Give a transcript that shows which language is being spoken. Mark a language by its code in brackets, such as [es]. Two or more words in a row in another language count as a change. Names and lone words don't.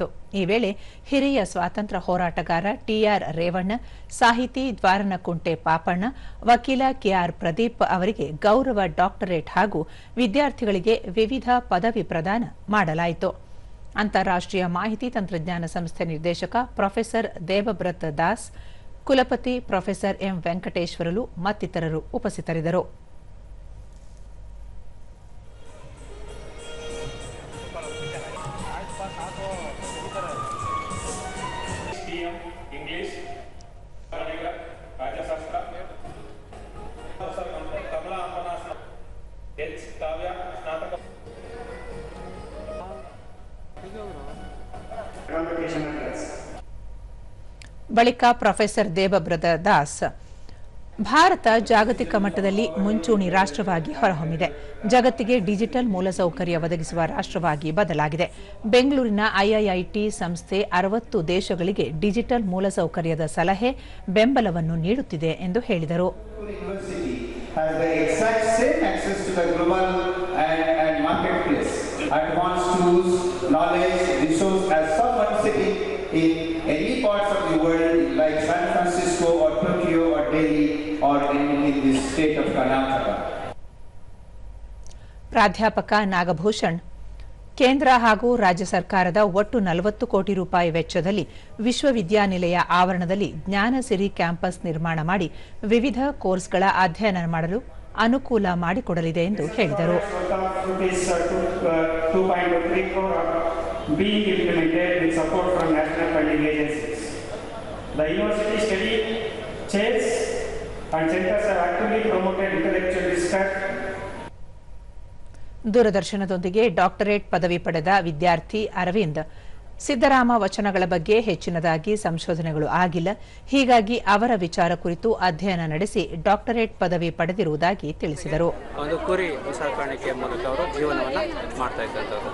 [kn] ಈ ವೇಳೆ ಹಿರಿಯ ಸ್ವಾತಂತ್ರ್ಯ ಹೋರಾಟಗಾರ ಟಿಆರ್ ರೇವಣ್ಣ, ಸಾಹಿತಿ ದ್ವಾರನಕುಂಟೆ ಪಾಪಣ್ಣ, ವಕೀಲ ಕೆಆರ್ ಪ್ರದೀಪ್ ಅವರಿಗೆ ಗೌರವ ಡಾಕ್ಟರೇಟ್ ಹಾಗೂ ವಿದ್ಯಾರ್ಥಿಗಳಿಗೆ ವಿವಿಧ ಪದವಿ ಪ್ರದಾನ ಮಾಡಲಾಯಿತು. ಅಂತಾರಾಷ್ಟ್ರೀಯ ಮಾಹಿತಿ ತಂತ್ರಜ್ಞಾನ ಸಂಸ್ಥೆ ನಿರ್ದೇಶಕ ಪ್ರೊಫೆಸರ್ ದೇವಬ್ರತ್ ದಾಸ್, ಕುಲಪತಿ ಪ್ರೊಫೆಸರ್ ಎಂ ವೆಂಕಟೇಶ್ವರಲು ಮತ್ತಿತರರು ಉಪಸ್ಥಿತರಿದ್ದರು. ಇಂಗ್ಲಿಷ್ ರಾಜ್ಯಶಾಸ್ತ್ರ ಕಮಲಾ ಎಚ್ ಕಾವ್ಯ ಸ್ನಾತಕ ಬಳಿಕ ಪ್ರೊಫೆಸರ್ ದೇವಬ್ರತ ದಾಸ್, ಭಾರತ ಜಾಗತಿಕ ಮಟ್ಟದಲ್ಲಿ ಮುಂಚೂಣಿ ರಾಷ್ಟ್ರವಾಗಿ ಹೊರಹೊಮ್ಮಿದೆ. ಜಗತ್ತಿಗೆ ಡಿಜಿಟಲ್ ಮೂಲಸೌಕರ್ಯ ಒದಗಿಸುವ ರಾಷ್ಟ್ರವಾಗಿ ಬದಲಾಗಿದೆ. ಬೆಂಗಳೂರಿನ ಐಐಐಟಿ ಸಂಸ್ಥೆ 60 ದೇಶಗಳಿಗೆ ಡಿಜಿಟಲ್ ಮೂಲಸೌಕರ್ಯದ ಸಲಹೆ, ಬೆಂಬಲವನ್ನು ನೀಡುತ್ತಿದೆ ಎಂದು ಹೇಳಿದರು. [en] in any parts of the world like San Francisco or Tokyo or Delhi or in the state of Karnataka. [kn] ಪ್ರಾಧ್ಯಾಪಕ ನಾಗಭೂಷಣ್, ಕೇಂದ್ರ ಹಾಗೂ ರಾಜ್ಯ ಸರ್ಕಾರದ ಒಟ್ಟು 40 ಕೋಟಿ ರೂಪಾಯಿ ವೆಚ್ಚದಲ್ಲಿ ವಿಶ್ವವಿದ್ಯಾನಿಲಯ ಆವರಣದಲ್ಲಿ ಜ್ಞಾನಸಿರಿ ಕ್ಯಾಂಪಸ್ ನಿರ್ಮಾಣ ಮಾಡಿ ವಿವಿಧ ಕೋರ್ಸ್ಗಳ ಅಧ್ಯಯನ ಮಾಡಲು ಅನುಕೂಲ ಮಾಡಿಕೊಡಲಿದೆ ಎಂದು ಹೇಳಿದರು. [en] being implemented with support from national funding agencies. The university study chairs and centers have actively promoted intellectual research. [kn] ದೂರದರ್ಶನದೊಂದಿಗೆ ಡಾಕ್ಟರೇಟ್ ಪದವಿ ಪಡೆದ ವಿದ್ಯಾರ್ಥಿ ಅರವಿಂದ್, ಸಿದ್ದರಾಮ ವಚನಗಳ ಬಗ್ಗೆ ಹೆಚ್ಚಿನದಾಗಿ ಸಂಶೋಧನೆಗಳು ಆಗಿಲ್ಲ, ಹೀಗಾಗಿ ಅವರ ವಿಚಾರ ಕುರಿತು ಅಧ್ಯಯನ ನಡೆಸಿ ಡಾಕ್ಟರೇಟ್ ಪದವಿ ಪಡೆದಿರುವುದಾಗಿ ತಿಳಿಸಿದರು. ಒಂದು ಕುರಿ ಸಾಕಾಣಿಕೆ ಮೂಲಕ ಅವರು ಜೀವನವನ್ನು ಮಾಡ್ತಾ ಇದ್ದಂಥವ್ರು.